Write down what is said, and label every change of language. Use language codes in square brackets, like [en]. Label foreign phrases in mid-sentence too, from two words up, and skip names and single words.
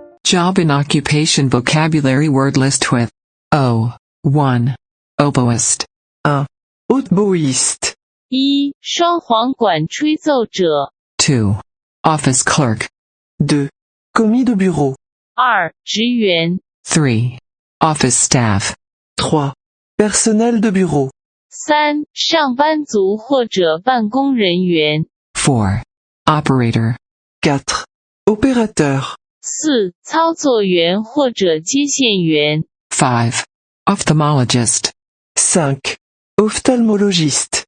[en] Job and occupation vocabulary word list with O. 1. Oboist. [fr] 1. Hautboïste. [zh] 1. 双簧管吹奏者 [en] 2. Office clerk. [fr] 2. Commis de bureau. [zh] 2. 职员 [en] 3. Office staff. [fr] 3. Personnel de bureau. [zh] 3. 上班族或者办公人员 [en] 4. Operator. [fr] 4. Opérateur. [zh] 4. 操作员或者接线员 [en] 5. Ophthalmologist. [fr] 5. Ophtalmologiste.